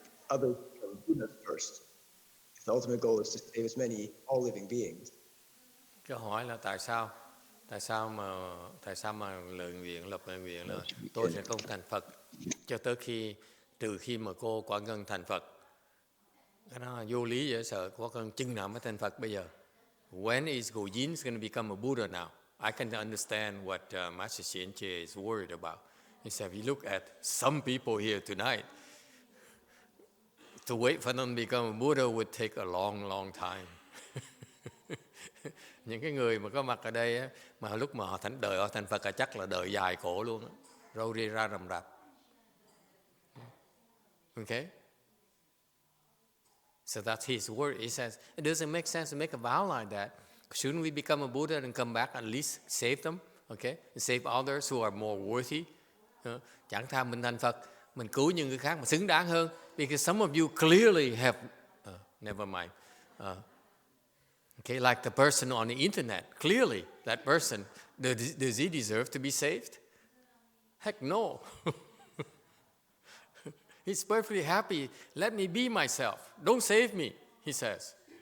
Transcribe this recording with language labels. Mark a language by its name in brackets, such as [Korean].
[English] Others become Buddhas first. If the ultimate goal is to save all living beings. [Vietnamese] Câu hỏi là tại sao mà lập lời nguyện là tôi sẽ không thành Phật cho tới trừ khi mà cô quả ngân thành Phật. Cái đó là vô lý dễ sợ, quả ngân chừng nào mới thành Phật bây giờ. [English] When is Gojin going to become a Buddha now? I can understand what Master Xianche is worried about. He said, if you look at some people here tonight, to wait for them to become a Buddha would take a long, long time. [Vietnamese] Những cái người mà có mặt ở đây á, mà lúc mà họ thành Phật là chắc là đời dài khổ luôn á, râu ria ra rầm rạp. [English] Okay? So that's his word. He says, it doesn't make sense to make a vow like that. Shouldn't we become a Buddha and come back and at least save them? Okay? And save others who are more worthy. [Vietnamese] Chẳng thà mình thành Phật, mình cứu những người khác mà xứng đáng hơn. [English] Because some of you clearly have, never mind. Okay, like the person on the internet, clearly that person Does he deserve to be saved? Heck no. He's perfectly happy. Let me be myself. Don't save me, he says.